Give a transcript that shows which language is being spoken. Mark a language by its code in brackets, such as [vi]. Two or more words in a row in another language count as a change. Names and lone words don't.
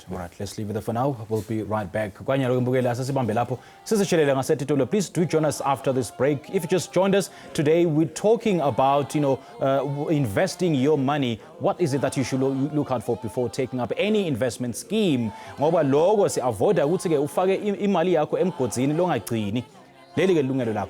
[en] Let's leave it there for now. We'll be right back. Please do join us after this break. If you just joined us today, we're talking about, investing your money. What is it that you should look out for before taking up any investment scheme? [zu] Ngoba lokho si-avoida ukuthi ke ufake imali yakho emgodini longagcini. Leli ke Yilungelo Lakho.